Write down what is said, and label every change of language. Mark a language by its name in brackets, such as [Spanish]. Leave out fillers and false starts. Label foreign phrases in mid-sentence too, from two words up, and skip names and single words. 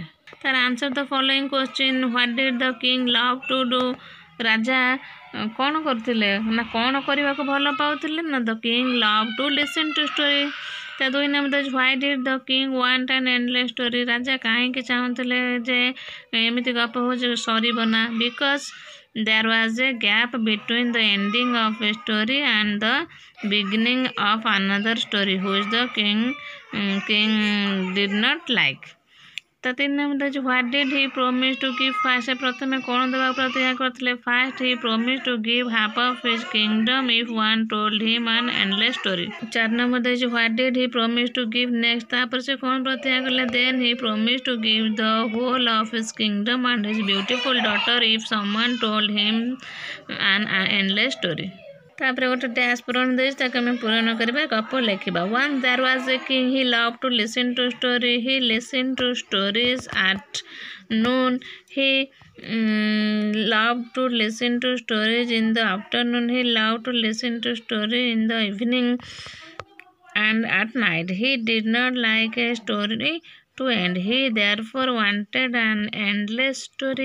[English] ତାର answer the following question, what did the king love to do. [Odia] ରାଜା କ'ଣ କରୁଥିଲେ ନା କ'ଣ କରିବାକୁ ଭଲ ପାଉଥିଲେ ନା, [English] the king love to listen to story. [Odia] ତା 2 ନମ୍ବର, [English] why did the king want an endless story. [Odia] ରାଜା କାହିଁକି ଚାହୁଁଥିଲେ ଯେ ଏମିତି ଗପ ହେଉଛି ସରିବ ନା, [English] ବିକଜ there was a gap between the ending of a story and the beginning of another story which the king did not like। [Odia] ତା 3 ନମ୍ବର ଅଛି, [English] what did he promise to give first. [Odia] ସେ ପ୍ରଥମେ କ'ଣ ଦେବାକୁ ପ୍ରତିଜ୍ଞା କରିଥିଲେ, [English] first he promise to give half of his kingdom if one told him an endless story. [Odia] 4 ନମ୍ବର ଦେଇଛି, [English] what did he promise to give next. [Odia] ତାପରେ ସେ କ'ଣ ପ୍ରତିଜ୍ଞା କଲେ, [English] then he promise to give the whole of his kingdom and his beautiful daughter if someone told him an endless story. [Odia] ତାପରେ ଗୋଟେ ଡ୍ୟାସ୍ ପୂରଣ ଦେଇଛି, ତାକୁ ଆମେ ପୂରଣ କରିବା, ଗପ ଲେଖିବା। [English] once there was a king he love to listen to story. he listen to stories at noon। He loved to listen to stories in the afternoon। He loved to listen to story in the evening and at night। He did not like a story to end। He therefore wanted an endless story।